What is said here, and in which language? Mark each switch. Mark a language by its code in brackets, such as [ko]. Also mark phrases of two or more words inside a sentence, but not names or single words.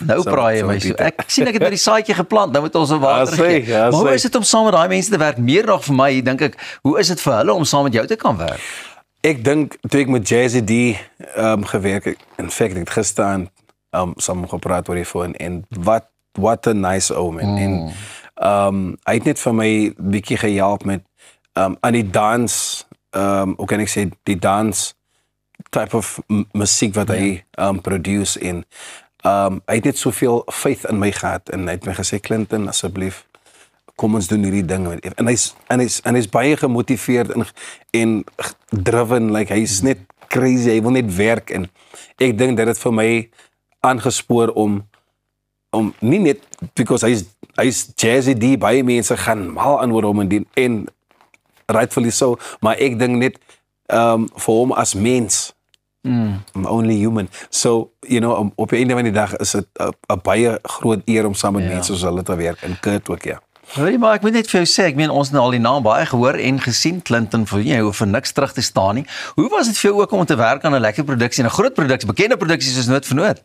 [af] Nou praai jy my. Ek sien ek het met die saadjie geplant, nou moet ons 'n water gee. Maar hoe is dit om saam met daai mense te werk? Meer nog vir my, dink ek, hoe is dit vir hulle om saam met jou te kan werk? Ek dink, toe ek met Jazzy D gewerk het, [en] in fact, [af] ek het gister saam gepraat oor die foon, en [en] what a nice omen. [af] En hy het net vir my bietjie gehelp met aan die dans, hoe kan ek sê, die dans type of musiek wat hy produce, en hy het net soveel faith in my gehad, en hy het my gesê, Clinton, asseblief, kom ons doen hierdie ding. En hy's baie gemotiveerd en driven, like hy's net crazy, hy wil net werk, en ek dink dat dit vir my aangespoor om nie net, because hy's Jazzy D, baie mense gaan mal aan oor hom en [en] rightfully so, [af] maar ek dink net vir hom as mens, [en] I'm only human. So, you know, [af] op die einde van die dag is dit 'n baie groot eer om saam met mense soos hulle te werk, en Kurt ook, ja. Hoorie, maar ek moet net vir jou sê, ek meen ons het al die naam baie gehoor en gesien, Clinton Viljoen, jy hoef vir niks terug te staan nie. Hoe was dit vir jou ook om te werk aan 'n lekker produksie, 'n groot produksie, bekende produksie soos Noot vir Noot?